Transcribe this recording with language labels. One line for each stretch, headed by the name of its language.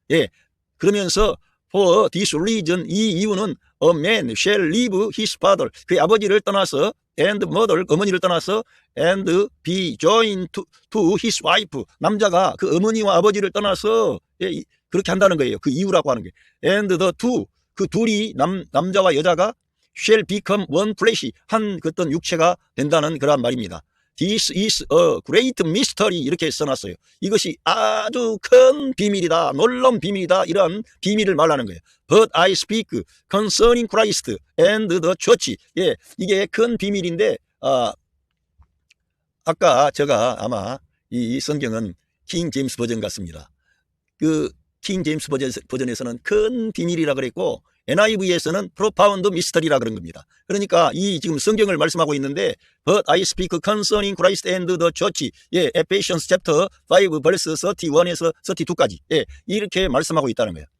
Korean: 예, 그러면서
English: for this reason,
Korean: 이 이유는
English: a man shall leave his father,
Korean: 그의 아버지를 떠나서
English: and mother,
Korean: 어머니를 떠나서
English: and be joined to his wife,
Korean: 남자가 그 어머니와 아버지를 떠나서 그렇게 한다는 거예요. 그 이유라고 하는 게.
English: and the two,
Korean: 그 둘이 남자와 여자가
English: shall become one flesh,
Korean: 한 어떤 육체가 된다는 그런 말입니다.
English: This is a great mystery,
Korean: 이렇게 써놨어요. 이것이 아주 큰 비밀이다, 놀라운 비밀이다, 이런 비밀을 말하는 거예요.
English: But I speak concerning Christ and the church.
Korean: 예, 이게 큰 비밀인데, 아까 제가 아마 이 성경은 킹 제임스 버전 같습니다. 그 킹 제임스 버전에서는 큰 비밀이라 그랬고, NIV에서는
English: profound mystery
Korean: 라 그런 겁니다. 그러니까 이 지금 성경을 말씀하고 있는데,
English: but I speak concerning Christ and the church,
Korean: 예,
English: Ephesians chapter 5 verse 31
Korean: 에서 32까지, 예, 이렇게 말씀하고 있다는 거예요.